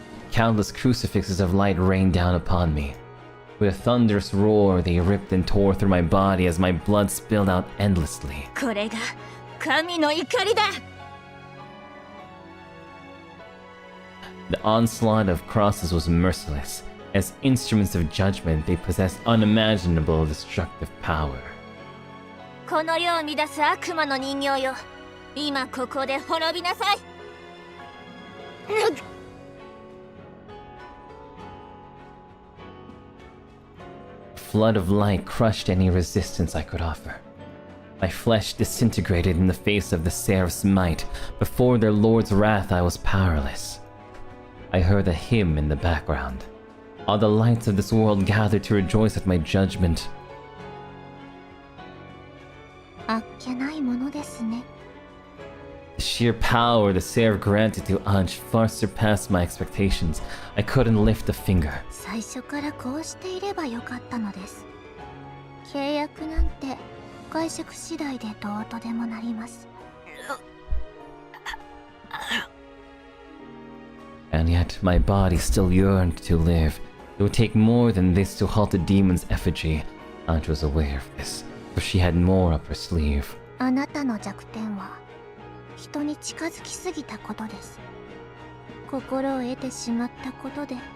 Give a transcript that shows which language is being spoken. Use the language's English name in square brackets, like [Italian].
[English] Countless crucifixes of light rained down upon me. With a thunderous roar, they ripped and tore through my body as my blood spilled out endlessly. [Japanese] これが神の怒りだ。 [English] The onslaught of crosses was merciless. As instruments of judgment, they possessed unimaginable destructive power. [Japanese] この世を乱す悪魔の人形よ。今ここで滅びなさい。 [English] A flood of light crushed any resistance I could offer. My flesh disintegrated in the face of the Seraph's might. Before their lord's wrath, I was powerless. I heard a hymn in the background. All the lights of this world gathered to rejoice at my judgment. [Japanese] あっけないものですね。 [English] The sheer power the Seraph granted to Anj far surpassed my expectations. I couldn't lift a finger. [Japanese] 最初からこうしていればよかったのです。契約なんて解釈次第でどうとでもなります。 [English] And yet, my body still yearned to live. It would take more than this to halt the demon's effigy. Anj was aware of this, for she had more up her sleeve. [Japanese] あなたの弱点は人に近づきすぎたことです。心を得てしまったことで、